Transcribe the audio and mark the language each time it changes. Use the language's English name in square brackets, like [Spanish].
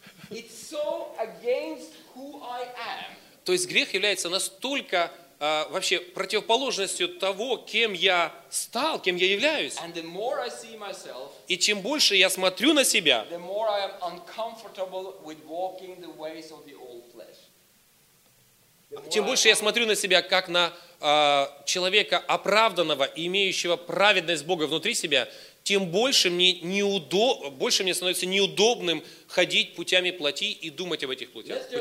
[English] It's so against who I am. [Russian] То есть грех является настолько вообще противоположностью того, кем я стал, кем я являюсь. [English] And the more I see myself, [Russian] и чем больше я смотрю на себя, [English] the more I am uncomfortable with walking the ways of the old flesh. [Russian] Тем больше я смотрю на себя, как на человека оправданного и имеющего праведность Бога внутри себя, тем больше мне, больше мне становится неудобным ходить путями плоти и думать об этих путях.